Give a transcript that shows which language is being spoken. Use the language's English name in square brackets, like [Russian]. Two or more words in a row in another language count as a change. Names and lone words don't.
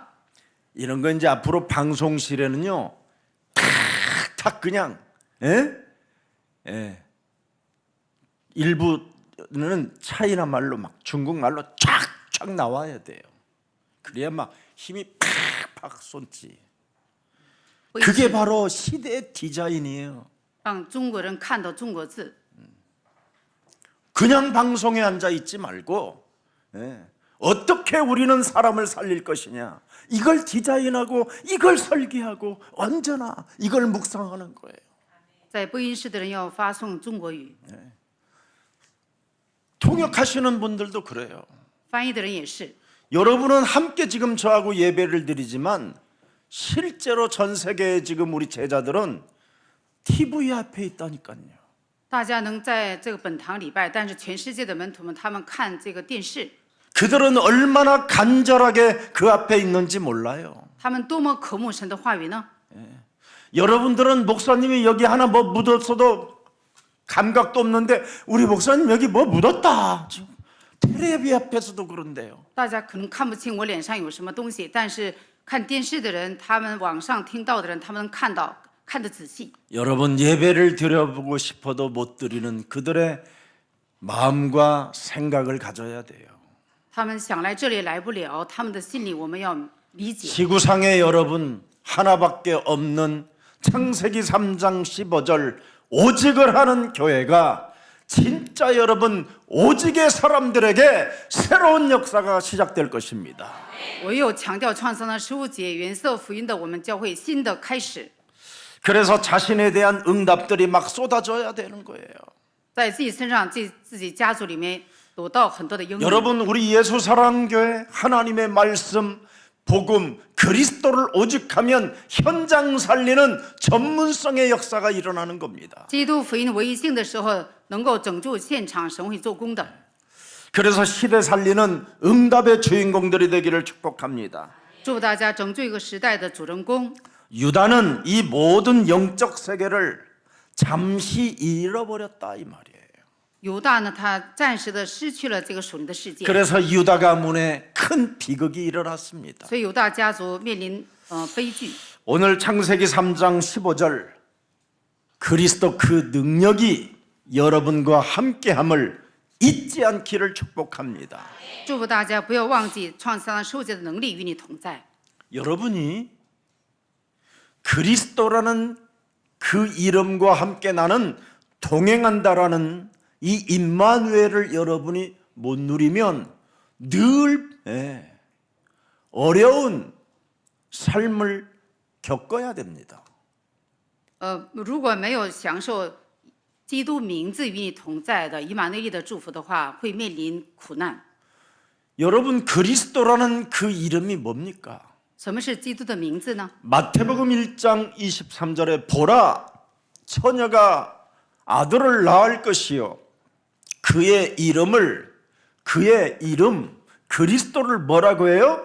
[Korean] 이런 거 이제 앞으로 방송실에는요, 탁 그냥, 일부는 차이나 말로 막 중국 말로 쫙쫙 나와야 돼요. 그래야 막 힘이 팍팍 쏟지. [Chinese] 会 [Korean] 그게 바로 시대의 디자인이에요. [Chinese] 让中国人看到中国字， [Korean] 그냥 방송에 앉아 있지 말고 어떻게 우리는 사람을 살릴 것이냐, 이걸 디자인하고 이걸 설계하고 언제나 이걸 묵상하는 거예요. [Chinese] 在播音室的人要发送中国语， [Korean] 통역하시는 분들도 그래요. [Chinese] 翻译的人也是。 [Korean] 여러분은 함께 지금 저하고 예배를 드리지만 실제로 전 세계에 지금 우리 제자들은 TV 앞에 있다니까요. [Chinese] 大家能在这个本堂礼拜，但是全世界的门徒们，他们看这个电视， [Korean] 그들은 얼마나 간절하게 그 앞에 있는지 몰라요. [Chinese] 他们多么渴慕神的话语呢？ [Korean] 여러분들은 목사님이 여기 하나 뭐 묻었어도 감각도 없는데 우리 목사님 여기 뭐 묻었다. 지금 텔레비 앞에서도 그런데요. [Chinese] 大家可能看不清我脸上有什么东西，但是看电视的人，他们网上听到的人，他们能看到，看得仔细。 [Korean] 여러분 예배를 드려보고 싶어도 못 드리는 그들의 마음과 생각을 가져야 돼요. [Chinese] 他们想来这里来不了，他们的心里我们要理解。 [Korean] 지구상에 여러분 하나밖에 없는 창세기 3장 15절 오직을 하는 교회가 진짜 여러분 오직의 사람들에게 새로운 역사가 시작될 것입니다. [Chinese] 我又强调创伤的15节原色福音的我们教会新的开始， [Korean] 그래서 자신에 대한 응답들이 막 쏟아져야 되는 거예요. [Chinese] 在自己身上、自己家族里面得到很多的应许。 [Korean] 여러분 우리 예수사랑교회 하나님의 말씀 복음 그리스도를 오직하면 현장 살리는 전문성의 역사가 일어나는 겁니다. [Chinese] 基督福音唯一性的时候，能够拯救现场，神会做工的。 [Korean] 그래서 시대 살리는 응답의 주인공들이 되기를 축복합니다. [Chinese] 祝大家拯救一个时代的主人公。 [Korean] 유다는 이 모든 영적 세계를 잠시 잃어버렸다 이 말이에요. [Chinese] 犹大呢，他暂时的失去了这个属灵的世界， [Korean] 그래서 유다 가문에 큰 비극이 일어났습니다. [Chinese] 所以犹大家族面临悲剧。 [Korean] 오늘 창세기 3장 15절 그리스도 그 능력이 여러분과 함께함을 잊지 않기를 축복합니다. [Chinese] 祝福大家不要忘记创伤受戒的能力与你同在。 [Korean] 여러분이 그리스도라는 그 이름과 함께 나는 동행한다라는 이 임마누엘을 여러분이 못 누리면 늘 어려운 삶을 겪어야 됩니다. [Chinese] 如果没有享受基督名字与你同在的以马内利的祝福的话，会面临苦难。 [Korean] 여러분 그리스도라는 그 이름이 뭡니까? [Chinese] 什么是基督的名字呢？ [Korean] 마태복음 1장 23절에 보라 처녀가 아들을 낳을 것이요 그의 이름 그리스도를 뭐라고 해요?